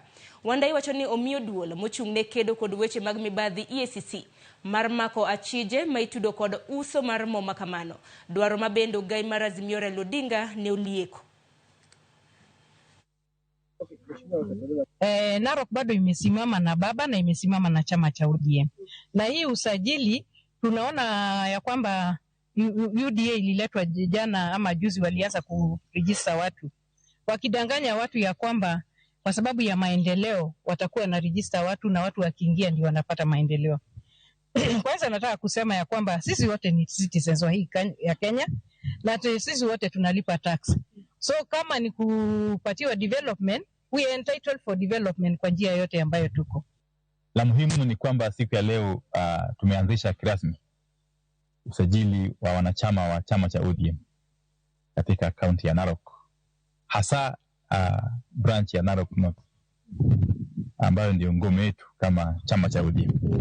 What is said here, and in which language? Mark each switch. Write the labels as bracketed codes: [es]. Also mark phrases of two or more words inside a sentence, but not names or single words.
[luo] Wandayi wacho ni omiyo duol mochung' ne kedo kod weche mag mibadhi EACC mar mako achije maitudo kod uso mar mo makamano, dwaro mabendo gai mar Azimio Raila Odinga ne olieko. [sw] Narok bado imesimama na baba na imesimama na chama cha ODM. Na hii usajili tunaona ya kwamba UDA ililetwa jana ama juzi, walianza kurejista watu wakidanganya watu ya kwamba kwa sababu ya maendeleo watakuwa na register watu na watu wakiingia ndio wanapata maendeleo. Kwanza nataka kusema ya kwamba sisi wote ni citizens wa hii ya Kenya na sisi wote tunalipa tax. So kama ni kupatiwa development, [en] we are entitled for development [sw] kwa njia yote ambayo tuko. La muhimu ni kwamba siku ya leo tumeanzisha kirasmi usajili wa wanachama wa chama cha ODM katika kaunti ya Narok, hasa branch ya Narok North ambayo ndio ngome yetu kama chama cha ODM.